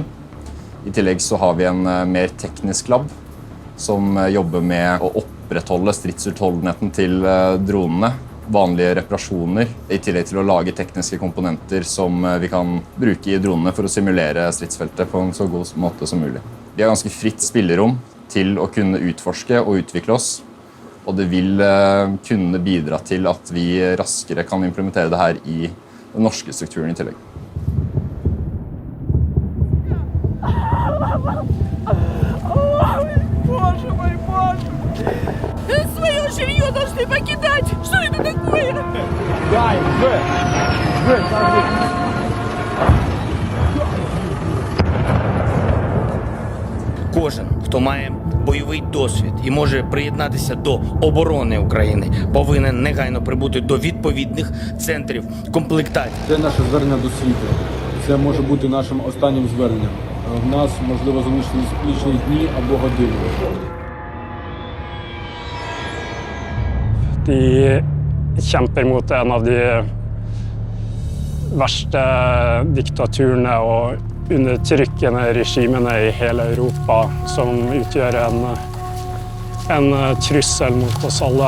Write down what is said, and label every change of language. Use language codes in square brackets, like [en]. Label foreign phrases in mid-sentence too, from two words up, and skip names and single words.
[no] I tillegg så har vi en mer teknisk lab som jobber med å opprettholde stridsutholdenheten til dronene, vanlige reparasjoner, i tillegg til å lage tekniske komponenter som vi kan bruke i dronene for å simulere stridsfeltet på en så god måte som mulig. Vi har ganske fritt spillerom til å kunne utforske og utvikle oss, og det vil kunne bidra til at vi raskere kan implementere det her i den norske strukturen i tillegg. [ru] Своё жилье должны покидать! Что это такое? [uk] Кожен, хто має бойовий досвід і може приєднатися до оборони України, повинен негайно прибути до відповідних центрів комплектації. Це наше звернення до світу. Це може бути нашим останнім зверненням. В нас, можливо, залишились лічні дні або години. [no] De kjemper mot en av de verste diktaturene og undertrykkende regimene i hele Europa, som utgjør en trussel mot oss alle.